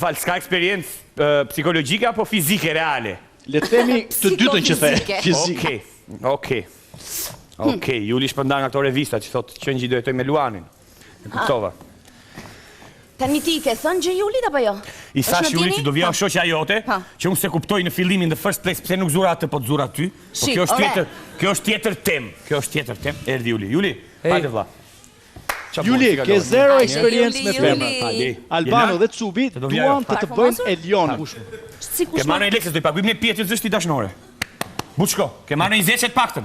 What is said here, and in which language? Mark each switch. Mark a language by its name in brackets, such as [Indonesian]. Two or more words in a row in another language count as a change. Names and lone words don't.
[Albanian] Më fal, s'ka eksperiencë psikologjike apo fizike reale? Le të themi të dytën që the, fizike. Okej, Juli shpërndan nga këto revista që thotë qëngji do jetoj me Luanin. E kuptova. Tani ti ke thënë gjë Julit apo jo? I thash Julit që do vija shoqja jote, që unë se kuptoj në fillimin [English] the first place [Albanian] pse nuk zura atë po të zura ty. Po kjo është tjetër temë. Kjo është tjetër temë. Erdhi Juli. Juli, hajde vlla. Juli, ke zero eksperiencë me femra. Albano dhe Cubi duan të të bëjnë Elionën. Ke marrë një lekse, do i paguim një pjetës zështi dashnore. Buçko, ke marrë një zeqet paktën.